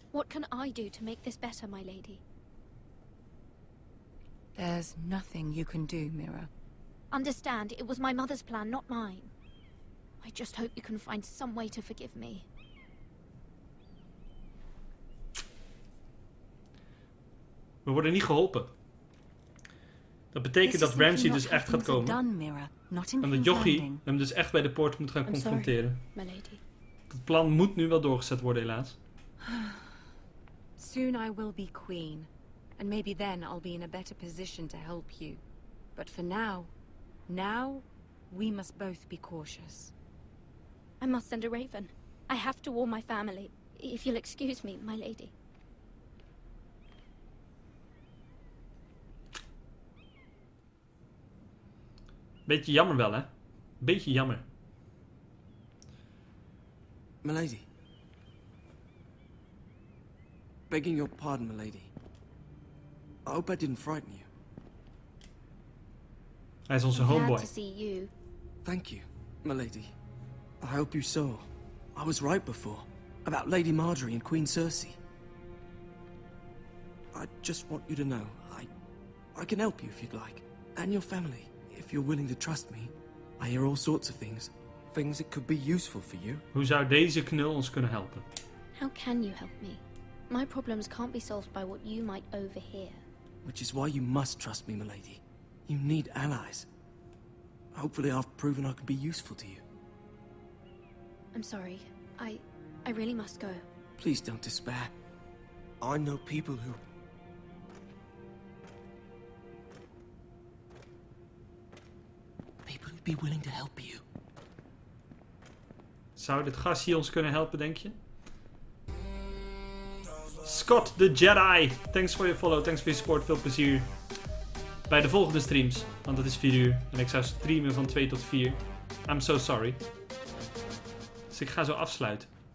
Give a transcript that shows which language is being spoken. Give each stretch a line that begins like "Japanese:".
English: What can I do to make this better, my lady? There's nothing you can do, Mira. Understand, it was my mother's plan, not mine. I just hope you can find some way to forgive me.
Dutch: We worden niet geholpen. Dat betekent dat Ramsay dus echt gaat komen. En dat Jochie hem dus echt bij de poort moet gaan confronteren. Het plan moet nu wel doorgezet worden, helaas.
English: Soon I will be queen. And maybe then I'll be in a better position to help you. But for now we must both be cautious. I must send a raven. I have to warn my family. If you'll excuse me, my lady.
Dutch: Beetje jammer wel, hè? Beetje jammer.
English: Milady. Begging your pardon, milady. I hope I didn't frighten you.
Dutch: Hij is onze homeboy.
English: Glad to see you. Thank you, milady. I hope you saw. I was right before. About Lady Marjorie and Queen Cersei. I just want you to know, I can help you if you'd like. And your family. If you're willing to trust me, I hear all sorts of things. Things that could be useful for you.
Dutch: Hoe zou deze knul ons kunnen helpen?
English: How can you help me? My problems can't be solved by what you might overhear. Which is why you must trust me, milady. You need allies. Hopefully I've proven I can be useful to you. I'm sorry. I really must go. Please don't despair. I know people who... People who'd be willing to help you.
Dutch: Zou dit gast hier ons kunnen helpen, denk je? Scott the Jedi. Thanks voor je follow, thanks voor je support. Veel plezier bij de volgende streams. Want het is 4 uur. En ik zou streamen van 2 tot 4.
English: I'm so sorry.
Dutch: Dus ik ga zo afsluiten.